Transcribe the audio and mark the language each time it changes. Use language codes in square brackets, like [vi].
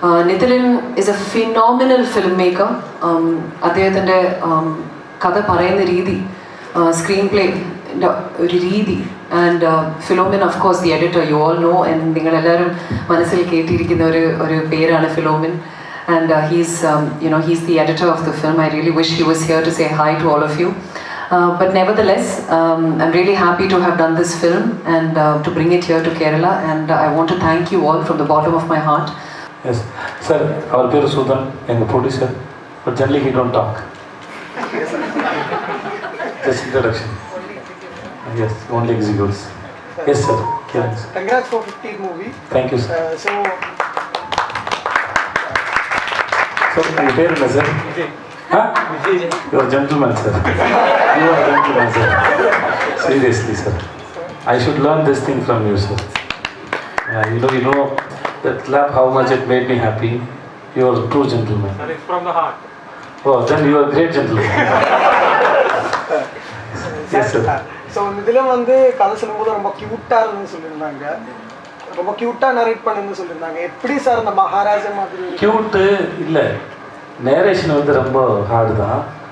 [en] Nithilan is a phenomenal film maker. [ml] അദ്ദേഹത്തിൻ്റെ കഥ പറയുന്ന രീതി, സ്ക്രീൻ പ്ലേ ഒരു രീതി, [en] And Philomin of course the editor, you all know. [ml] And നിങ്ങളെല്ലാവരും മനസ്സിൽ കേട്ടിരിക്കുന്ന ഒരു പേരാണ് Philomin. [en] And he's the editor of the film. I really wish he was here to say hi to all of you. But nevertheless, I'm really happy to have done this film and to bring it here to Kerala. And I want to thank you all from the bottom of my heart. Yes, sir. Our peer Sudan, and producer, but generally he don't talk. Just introduction. Yes, only executes. Yes, sir. Yes. Congrats for 50th movie. Thank you, sir. So, your name is sir? Huh? You are a gentleman, sir. You are a gentleman, sir. Seriously, sir. I should learn this thing from you, sir. You know that clap, how much it made me happy. You are a true gentleman. That is from the heart. Oh, then you are a great gentleman. Yes, sir. [ta] So இதில் வந்து கதை சொல்லும்போது ரொம்ப க்யூட்டாக இருந்துன்னு சொல்லியிருந்தாங்க, ரொம்ப க்யூட்டாக நரேட் பண்ணுன்னு சொல்லியிருந்தாங்க. எப்படி சார் அந்த மகாராஜா மாதிரி? க்யூட்டு இல்லை, நேரேஷன் வந்து ரொம்ப ஹார்டு தான்.